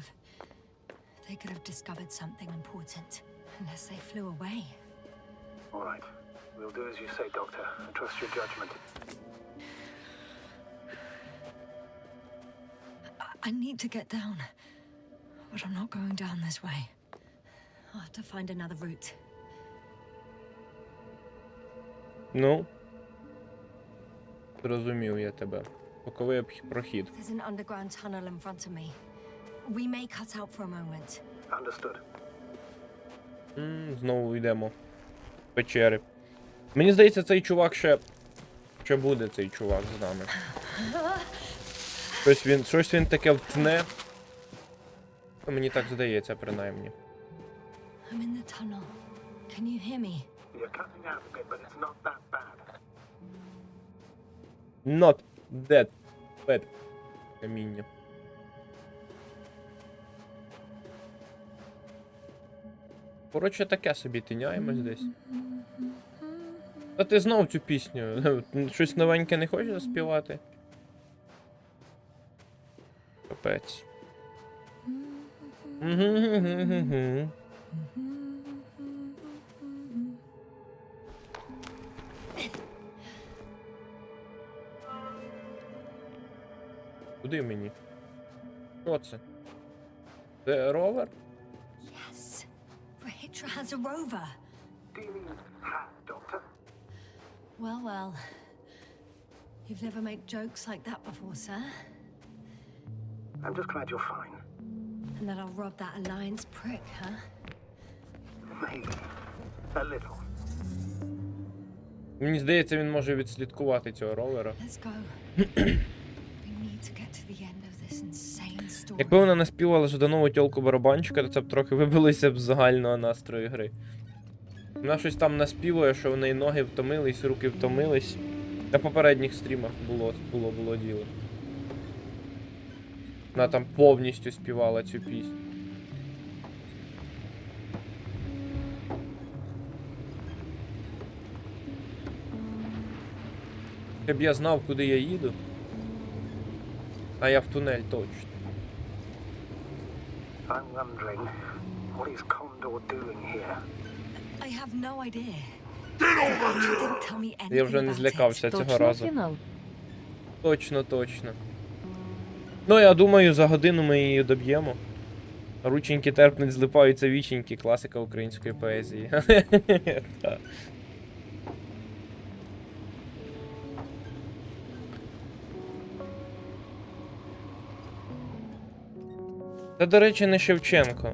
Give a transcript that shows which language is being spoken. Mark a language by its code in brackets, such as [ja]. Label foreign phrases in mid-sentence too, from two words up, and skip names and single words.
[en] They could have discovered something important, unless they flew away. All right. We'll do as you say, Doctor. I trust your judgment. I need to get down, but I'm not going down this way. I'll have to find another route. [uk] Ну. Зрозумів я тебе. Боковий прохід. [en] There's an underground tunnel in front of me. We may cut out for a moment. Understood. [uk] Знову йдемо в печери. Мені здається, цей чувак ще буде цей чувак з нами. Щось він таке втне. Мені так здається, принаймні. [en] I'm in the tunnel. Can you hear me? You're cutting out a bit, but it's not that bad. Not that bad. [uk] Каміння. Коротше, таке собі тиняємось десь. Та ти знов цю пісню. Щось новеньке не хочеш заспівати? Капець. Куди мені? Що це? Це ровер? [en] Yes. Rahitra has a rover. Do you mean hat, Doctor? Well, well. You've never made jokes like that before, sir. I'm just glad you're fine. And that I'll rob that Alliance prick, huh? Maybe. A little. [uk] Мені здається, він може відслідкувати цього ровера. [en] Let's go. We need to get to the end of this insane story. [uk] Якби вона наспівала Жданову тьолку барабанчика, то це б трохи вибилося б з загального настрою гри. Вона щось там наспівує, що в неї ноги втомились, руки втомились. На попередніх стрімах було діло. Вона там повністю співала цю пісню. Щоб я знав, куди я їду. А я в тунель точно. [en] I'm wondering, what is Condor doing here? I have no idea. You didn't tell me anything [uk] Я вже не [en] about [uk] злякався [en] it. [uk] цього разу. Точно. Ну, я думаю, за годину ми її доб'ємо. Рученьки терпнуть, злипаються віченьки. Класика української поезії. Так. Це, до речі, не Шевченко.